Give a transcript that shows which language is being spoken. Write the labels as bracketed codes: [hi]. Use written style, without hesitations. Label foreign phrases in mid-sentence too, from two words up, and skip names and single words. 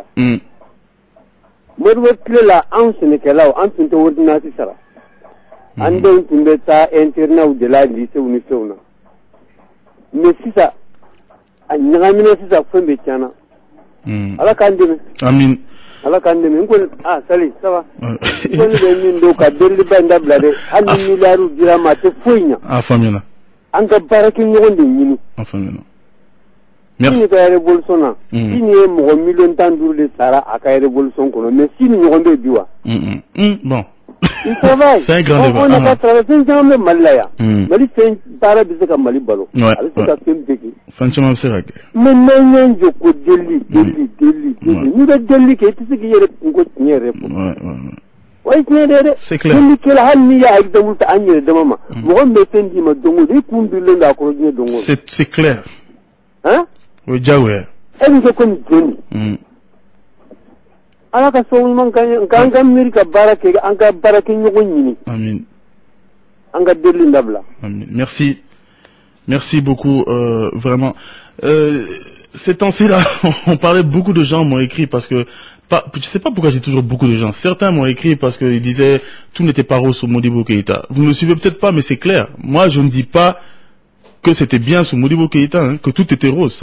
[bm] Modibo tile la anw sɛnɛkɛlaw an tun tɛ ordonnance sara. An denw tun bɛ taa internat de la lycée ni fɛnw na. Mais sisan a ɲagamina sisan fɛn bɛɛ tiɲɛna. Ala k'an dɛmɛ. Amin. Ala k'an dɛmɛ. N kɔni Sali [fr] ça va. [bm] N kɔni bɛ min don ka deliliba in dabila dɛ. Hali ni miliyariw dira ma a tɛ foyi ɲɛ. A faamuyala. An ka baara kɛ ɲɔgɔn de ɲini. A faamuyala. Merci. Sini ka révolution na. Sini ye mɔgɔ 1,5 de sara a ka révolution kɔnɔ. Mais sini ɲɔgɔn bɛ bi wa? [fr] Bon. Il travaille. C'est un grand débat. On n'a pas travaillé. [bm] Fɛn caman bɛ Mali la yan. Mali fɛn baara bɛ se ka Mali balo. A bɛ se ka fɛn bɛɛ kɛ. Fɛn caman bɛ se ka kɛ. Mais n'an y'an jɔ ko delili. N'i bɛ delili kɛ i tɛ se k'i yɛrɛ kungo tiɲɛ yɛrɛ fɔ. O ye tiɲɛ de ye dɛ. [fr] C'est clair. [bm] Delili kɛla hali n'i y'a exemple ta an yɛrɛ dama ma. Mɔgɔ min bɛ fɛn d'i ma don o don i kun birilen don a kɔrɔ diɲɛ don o don. [fr] C'est clair. Hein? [bm] O ye diyagoya. E bɛ kɛ komi jɔnni. Ala ka sɔn ɲuman k'an ka miiri ka baara kɛ an ka baara kɛ ɲɔgɔn ɲini. Amin. An ka delili dabila. Amin. [fr] Merci. Merci beaucoup, vraiment. Ces temps-ci-là, on parlait, beaucoup de gens m'ont écrit parce que, je sais pas pourquoi j'ai toujours beaucoup de gens. Certains m'ont écrit parce qu'ils disaient tout n'était pas rose sur Modibo Keïta. Vous ne me suivez peut-être pas, mais c'est clair. Moi, je ne dis pas que c'était bien sous Modibo Keïta, hein, que tout était rose.